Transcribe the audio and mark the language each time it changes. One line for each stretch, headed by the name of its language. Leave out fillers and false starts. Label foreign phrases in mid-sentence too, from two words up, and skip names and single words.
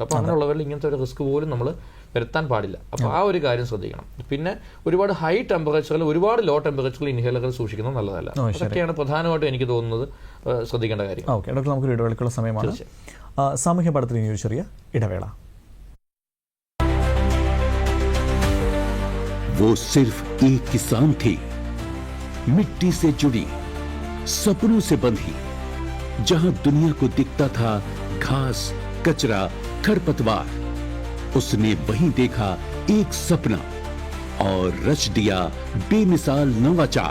Malayalam: അപ്പോൾ അങ്ങനെയുള്ളവരിൽ ഇങ്ങനത്തെ ഒരു റിസ്ക് പോലും നമ്മൾ വരുത്താൻ പാടില്ല. അപ്പോൾ ആ ഒരു കാര്യം ശ്രദ്ധിക്കണം. പിന്നെ ഒരുപാട്
English: high temperature,
Malayalam: ഒരുപാട്
English: low temperature
Malayalam: ഇൻഹേലറുകൾ സൂക്ഷിക്കുന്നത് നല്ലതല്ല. അതൊക്കെയാണ് പ്രധാനമായിട്ടും എനിക്ക് തോന്നുന്നത് ശ്രദ്ധിക്കേണ്ട കാര്യം.
English: okay doctor,
Malayalam: നമുക്ക് ഇടവേളയ്ക്കുള്ള സമയമാണ്. സാമൂഹ്യ പഠനത്തിന് ഇനി ഒരു ചെറിയ ഇടവേള.
Hindi: वो सिर्फ एक किसान थी, मिट्टी से जुड़ी, सपनों से बंधी, जहां दुनिया को दिखता था घास, कचरा, खरपतवार, उसने वहीं देखा एक सपना और रच दिया बेमिसाल नवाचार।